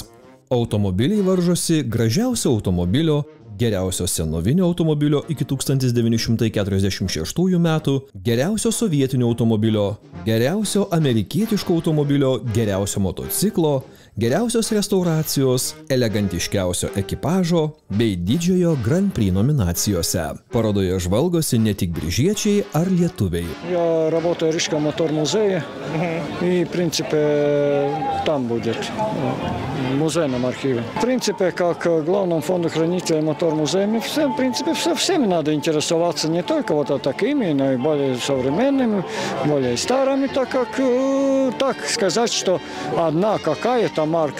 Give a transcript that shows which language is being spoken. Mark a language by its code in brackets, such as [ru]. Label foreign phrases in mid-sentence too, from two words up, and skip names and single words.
[lt] Automobiliai varžosi gražiausio automobilio, geriausio senovinio automobilio iki 1946 metų, geriausio sovietinio automobilio, geriausio amerikietiško automobilio, geriausio motociklo, geriausios restauracijos, elegantiškiausio ekipažo bei didžiojo Grand Prix nominacijose. Parodoje žvalgosi ne tik biržiečiai ar lietuviai. [ru] Я работаю в Рижском мотор-музее, и, в принципе, там будет, в музейном архиве. В принципе, как главному фонду хранителя мотор-музея, в принципе, всеми надо интересоваться, не только вот такими, но и более современными, более старыми, так как, так сказать, что одна какая-то марка.